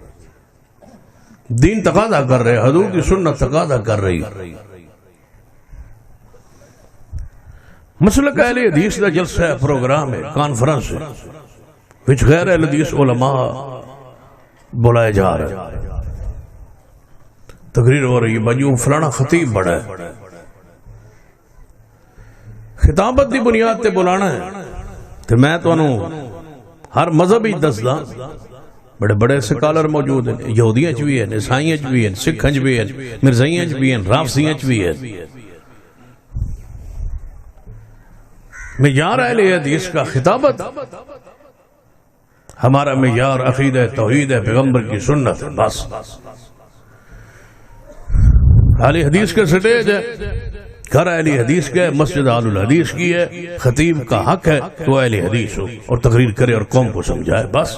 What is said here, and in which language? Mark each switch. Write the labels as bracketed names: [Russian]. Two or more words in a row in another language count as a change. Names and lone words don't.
[Punjabi] دین تقاضا کر رہے حضور کی سنت تقاضا کر رہی مسلک اہل حدیث دا جلسہ ہے پروگرام ہے کانفرنس ہے وچ غیر اہل حدیث علماء بلائے جا رہے تقریر ہو رہی ہے بجو فلانا خطیب بڑا ہے خطابت دی بنیاد تے بلانا ہے تو میں تو انہوں ہر مذہبی دسدا بڑے بڑے سکالر موجود ہیں، یہودیاں چ بھی ہیں، عیسائیاں چ بھی ہیں، سکھاں چ بھی ہیں، مرزائیاں چ بھی ہیں، رافضیاں چ بھی ہیں۔ [Urdu] معیار اہل حدیث کا خطابت، ہمارا معیار عقیدہ توحید ہے، پیغمبر کی سنت ہے، بس۔ اہل حدیث کا سٹیج ہے، گھر اہل حدیث کا ہے، مسجد اہل الحدیث کی ہے، خطیب کا حق ہے تو اہل حدیث ہو اور تقریر کرے اور قوم کو سمجھائے، بس۔